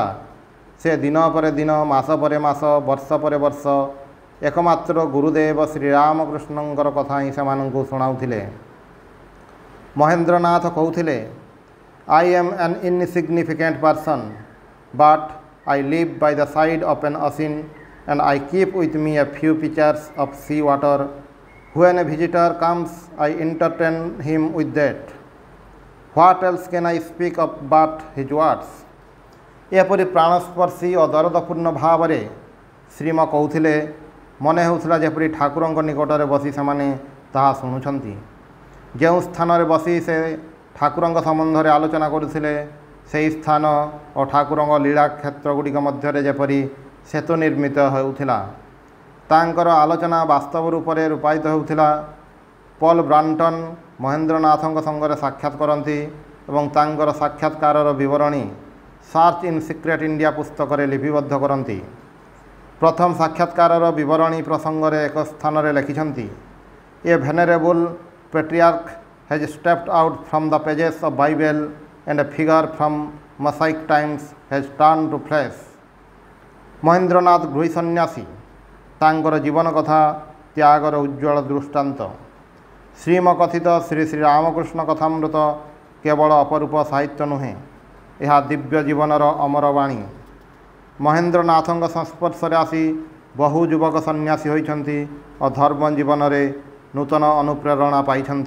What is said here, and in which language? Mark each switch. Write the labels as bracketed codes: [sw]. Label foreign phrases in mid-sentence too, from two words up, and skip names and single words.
[or] ସେ ଦିନ ପରେ ଦିନ, ମାସ ପରେ ମାସ, ବର୍ଷ ପରେ ବର୍ଷ ଏକମାତ୍ର ଗୁରୁଦେବ ଶ୍ରୀରାମକୃଷ୍ଣଙ୍କର କଥା ହିଁ ସେମାନଙ୍କୁ ଶୁଣାଉଥିଲେ। ମହେନ୍ଦ୍ରନାଥ କହୁଥିଲେ, [en] I am an insignificant person but I live by the side of an ocean, and I keep with me a few pitchers of sea water. When a visitor comes, I entertain him with that. What else can I speak of but his words? [or] ଏପରି ପ୍ରାଣସ୍ପର୍ଶୀ ଓ ଦରଦପୂର୍ଣ୍ଣ ଭାବରେ ଶ୍ରୀମ କହୁଥିଲେ। ମନେ ହେଉଥିଲା ଯେପରି ଠାକୁରଙ୍କ ନିକଟରେ ବସି ସେମାନେ ତାହା ଶୁଣୁଛନ୍ତି। ଯେଉଁ ସ୍ଥାନରେ ବସି ସେ ଠାକୁରଙ୍କ ସମ୍ବନ୍ଧରେ ଆଲୋଚନା କରୁଥିଲେ, ସେହି ସ୍ଥାନ ଓ ଠାକୁରଙ୍କ ଲୀଳାକ୍ଷେତ୍ର ଗୁଡ଼ିକ ମଧ୍ୟରେ ଯେପରି ସେତୁ ନିର୍ମିତ ହେଉଥିଲା। ତାଙ୍କର ଆଲୋଚନା ବାସ୍ତବ ରୂପରେ ରୂପାୟିତ ହେଉଥିଲା। ପଲ୍ ବ୍ରାଣ୍ଟନ୍ ମହେନ୍ଦ୍ରନାଥଙ୍କ ସଙ୍ଗରେ ସାକ୍ଷାତ କରନ୍ତି ଏବଂ ତାଙ୍କର ସାକ୍ଷାତକାରର ବିବରଣୀ ସର୍ଚ୍ଚ ଇନ୍ ସିକ୍ରେଟ୍ ଇଣ୍ଡିଆ ପୁସ୍ତକରେ ଲିପିବଦ୍ଧ କରନ୍ତି। ପ୍ରଥମ ସାକ୍ଷାତକାରର ବିବରଣୀ ପ୍ରସଙ୍ଗରେ ଏକ ସ୍ଥାନରେ ଲେଖିଛନ୍ତି, [en] A venerable patriarch has stepped out from the pages of Bible and a figure from Mosaic times has turned to flesh. [or] ମହେନ୍ଦ୍ରନାଥ ଗୃହୀ ସନ୍ନ୍ୟାସୀ, ତାଙ୍କର ଜୀବନ କଥା ତ୍ୟାଗର ଉଜ୍ଜ୍ୱଳ ଦୃଷ୍ଟାନ୍ତ। ଶ୍ରୀମ କଥିତ ଶ୍ରୀ ଶ୍ରୀ ରାମକୃଷ୍ଣ କଥାମୃତ କେବଳ ଅପରୂପ ସାହିତ୍ୟ ନୁହେଁ, ଏହା ଦିବ୍ୟ ଜୀବନର ଅମର ବାଣୀ। ମହେନ୍ଦ୍ରନାଥଙ୍କ ସଂସ୍ପର୍ଶରେ ଆସି ବହୁ ଯୁବକ ସନ୍ନ୍ୟାସୀ ହୋଇଛନ୍ତି ଓ ଧର୍ମ ଜୀବନରେ ନୂତନ ଅନୁପ୍ରେରଣା ପାଇଛନ୍ତି।